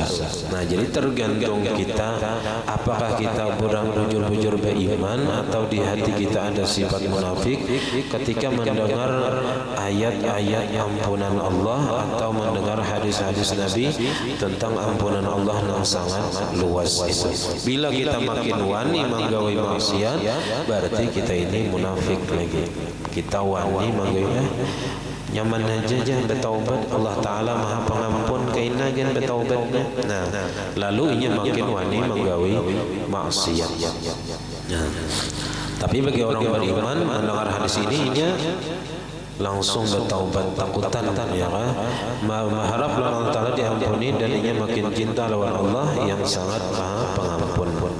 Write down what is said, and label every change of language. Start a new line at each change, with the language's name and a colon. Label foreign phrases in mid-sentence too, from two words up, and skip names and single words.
Indonesian: Nah, jadi tergantung kita, apakah kita orang bujur-bujur beriman atau di hati kita ada sifat munafik ketika mendengar ayat-ayat ampunan Allah atau mendengar hadis-hadis Nabi tentang ampunan Allah yang sangat luas.
Banjar: Bila kita makin wani menggawe maksiat, berarti kita ini munafik lagi. Kita wani menggawe nyaman aja bertaubat, Allah Ta'ala Maha Pengampun, kainagan bertaubatnya. Nah, lalu ini makin wani menggawe maksiat.
Indonesian: Nah, tapi bagi orang beriman mendengar hadis ini ia langsung bertaubat, takutan ya kan, mengharap Allah Ta'ala diampuni, dan ia makin cinta lawan Allah yang sangat Maha Pengampun.